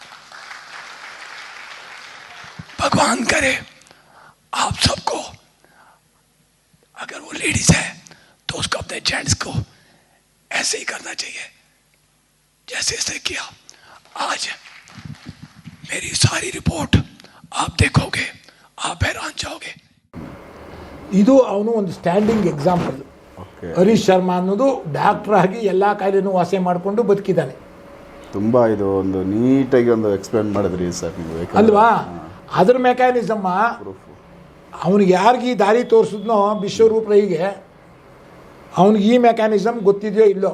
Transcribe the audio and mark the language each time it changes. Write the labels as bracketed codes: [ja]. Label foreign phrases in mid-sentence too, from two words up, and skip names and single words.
[hi] भगवान करे आप सबको, अगर वो लेडीज है तो उसको अपने जेंट्स को ऐसे ही करना चाहिए जैसे ऐसे किया। आज मेरी सारी रिपोर्ट आप देखोगे, आप हैरान जाओगे। [kn] ಇದು ಅವನು ಒಂದು [en] standing example. [kn] ಹರೀಶ್ ಶರ್ಮಾ ಅನ್ನೋದು ಡಾಕ್ಟರ್ ಆಗಿ ಎಲ್ಲ ಕಾಯಿಲೆನೂ ವಾಸಿ ಮಾಡಿಕೊಂಡು ಬದುಕಿದ್ದಾನೆ. ತುಂಬ ಇದು ಒಂದು ನೀಟಾಗಿ ಒಂದು ಎಕ್ಸ್ಪ್ಲೇನ್ ಮಾಡಿದ್ರಿ ಸರ್ ನೀವು, ಅಲ್ವಾ? ಅದ್ರ ಮೆಕ್ಯಾನಿಸಮ್ ಅವನಿಗೆ ಯಾರಿಗೆ ಈ ದಾರಿ ತೋರಿಸಿದ್ನೋ ವಿಶ್ವರೂಪ್ ರೈಗೆ, ಅವನಿಗೆ ಈ ಮೆಕ್ಯಾನಿಸಮ್ ಗೊತ್ತಿದೆಯೋ ಇಲ್ಲೋ.